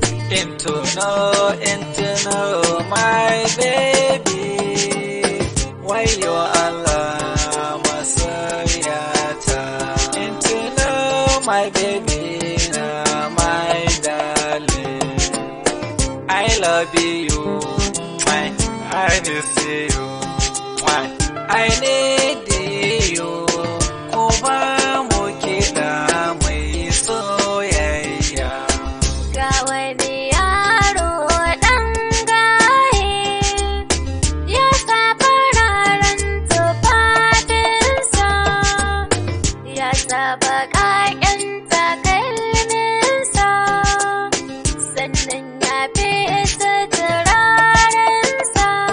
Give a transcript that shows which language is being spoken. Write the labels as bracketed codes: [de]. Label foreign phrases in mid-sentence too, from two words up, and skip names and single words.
[en] Intuno, intuno, my baby. [ha] Wayyo Allah, masoyata. [en] Intuno, my baby, na my darling. I love you, my, I miss you, my, I need you. [ha] Ku ba mu kiɗa mai soyayya. Ga wani yaro ɗan gaye, ya sa fararen tufafinsa, ya sa baƙaƙen takalminsa, sannan ya fesa turarensa.